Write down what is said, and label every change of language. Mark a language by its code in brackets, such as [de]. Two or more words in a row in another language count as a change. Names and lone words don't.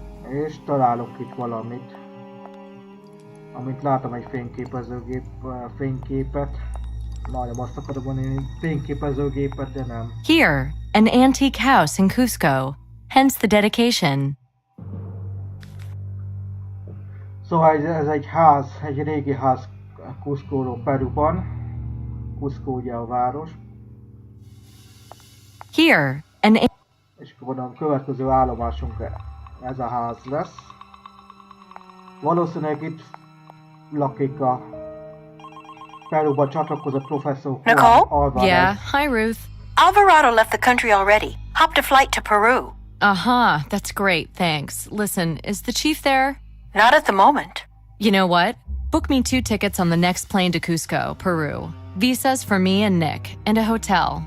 [hu] És találok itt valamit. Amint látom egy fényképet. Majdnem azt akarom mondani, fényképezőgépet, de nem. [en] Here, an antique house in Cusco, hence the dedication. [hu] Szóval ez egy ház, egy régi ház Cusco-ról, Peruban. Cusco ugye a város. [en] Here, an [hu] És akkor a következő állomásunk ez a ház lesz. Valószínűleg itt lakik a Peruba csatlakozott professzor [en] Nicole? Alvarez. Yeah, hi Ruth. Alvarado left the country already. Hopped a flight to Peru. Uh-huh, that's great, thanks. Listen, is the chief there? Not at the moment. You know what? Book me 2 tickets on the next plane to Cusco, Peru. Visas for me and Nick, and a hotel.